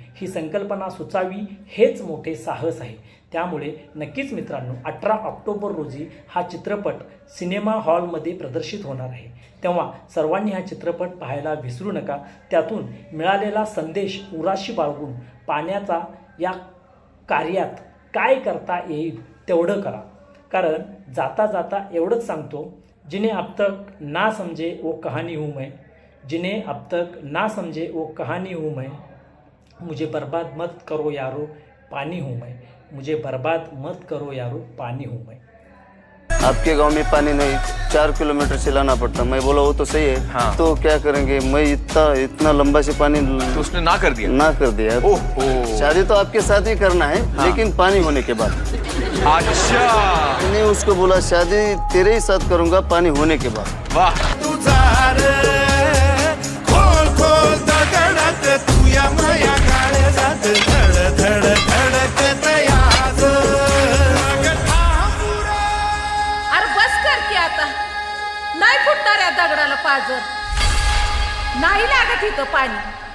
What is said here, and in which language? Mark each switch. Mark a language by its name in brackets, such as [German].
[Marathi] ही संकल्पना सुचावी हेच मोठे साहस आहे. त्यामुळे नक्कीच मित्रांनो 18 ऑक्टोबर रोजी हा चित्रपट सिनेमा हॉलमध्ये प्रदर्शित होणार आहे. तेव्हा सर्वांनी हा चित्रपट पाहायला विसरू नका. त्यातून मिळालेला संदेश उराशी बाळगून पाण्याचा या कार्यात काय करता येईल तेवढं करा. कारण जाता जाता एवढंच सांगतो, [Hindi] जिन्हें अब तक ना समझे वो कहानी हूँ मैं, जिन्हें अब तक ना समझे वो कहानी हूँ मैं, मुझे बर्बाद मत करो यारो पानी हूँ मैं, मुझे बर्बाद मत करो यारो पानी हूँ मैं. आपके गांव में पानी नहीं, 4 किलोमीटर से लाना पड़ता. मैं बोला वो तो सही है. हाँ. तो क्या करेंगे, मैं इतना लंबा से पानी तो उसने ना कर दिया. ना कर दिया. ओहो. शादी तो आपके साथ ही करना है. हाँ. लेकिन पानी होने के बाद. अच्छा. मैंने उसको बोला शादी तेरे ही साथ करूंगा पानी होने के बाद. वाह. [Marathi] तुझा रे खोल खोल दगडात तुया माया काळजात धड धड धडकत याद. अरे बस कर की आता, नाही फुटणार या दगडाला पाजर, नाही लागत इथं पाणी.